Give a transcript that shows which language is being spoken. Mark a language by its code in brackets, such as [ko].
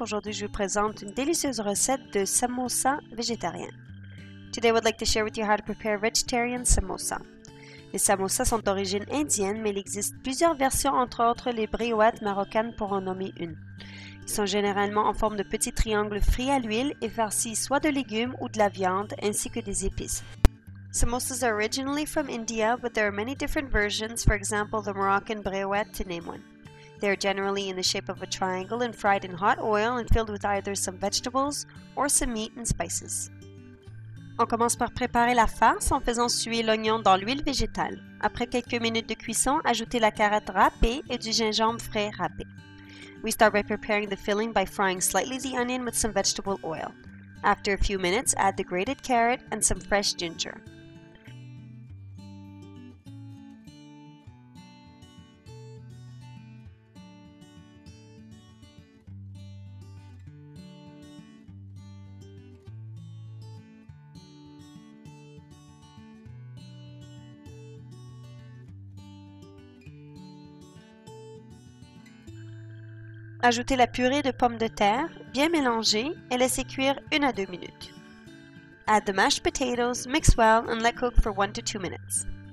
[fr] Aujourd'hui, je vous présente une délicieuse recette de samosa végétarien. [en] Today, I would like to share with you how to prepare vegetarian samosa. [fr] Les samosas sont d'origine indienne, mais il existe plusieurs versions, entre autres les briouates marocaines pour en nommer une. Ils sont généralement en forme de petits triangles frits à l'huile et farcis soit de légumes ou de la viande, ainsi que des épices. [en] Samosas are originally from India, but there are many different versions, for example, the Moroccan briouette to name one. They are generally in the shape of a triangle and fried in hot oil and filled with either some vegetables or some meat and spices. [fr] On commence par préparer la farce en faisant suer l'oignon dans l'huile végétale. Après quelques minutes de cuisson, ajoutez la carotte râpée et du gingembre frais râpé. [en] We start by preparing the filling by frying slightly the onion with some vegetable oil. After a few minutes, add the grated carrot and some fresh ginger. [fr] Ajoutez la purée de pommes de terre, bien mélangée, et laissez cuire 1 à 2 minutes. [en] Add the mashed potatoes, mix well, and let cook for 1 to 2 minutes.